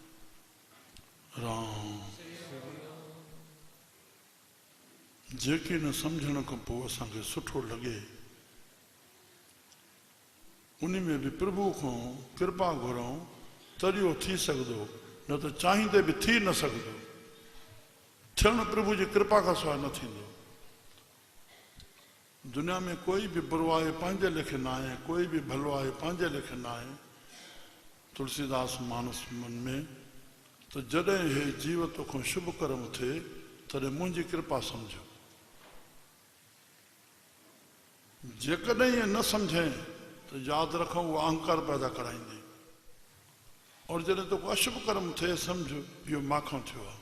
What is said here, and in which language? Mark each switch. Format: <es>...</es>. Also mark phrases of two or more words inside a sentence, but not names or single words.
<sd>राम जेके न सम्झण खां पोइ असांखे सुठो लॻे उन में बि प्रभु खां कृपा घुरूं, तॾहिं उहो थी सघंदो, न त चाहींदे बि थी न सघंदो। थियणु प्रभु जी कृपा खां सवाइ न थींदो। दुनिया में कोई बि बुरो आहे पंहिंजे लेखे न आहे, कोई बि भलो आहे पंहिंजे लेखे न आहे। तुलसीदास मानस मन में त जॾहिं हे जीव तोखां शुभ कर्म थिए तॾहिं मुंहिंजी कृपा सम्झो। जेकॾहिं इहे न सम्झे तो यादि रखूं उहा अहंकार पैदा कराईंदी। और जॾहिं तोखे अशुभ कर्म थिए सम्झ इहो माखो थियो आहे।</sd>